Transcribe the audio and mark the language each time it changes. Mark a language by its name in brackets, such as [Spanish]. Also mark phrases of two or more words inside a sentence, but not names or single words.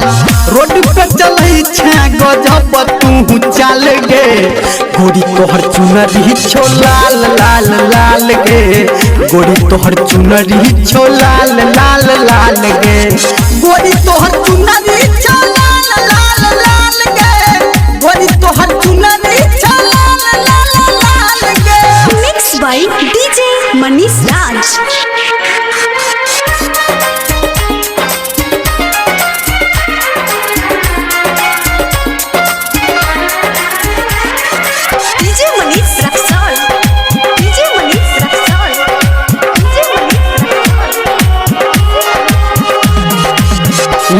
[Maithili] रोड पे चलै छा गजब तू चल गे, गोरी तोहर चुनरी छो लाल लाल लाल गे, गोरी तोहर चुनरी छो लाल लाल लाल गे, गोरी तोहर चुनरी छो लाल लाल लाल गे, गोरी तोहर चुनरी छो लाल लाल लाल गे। [English] Mixed by DJ Manish Raj. DJ Manish Raksol. DJ Manish Raksol. DJ Manish Raksol.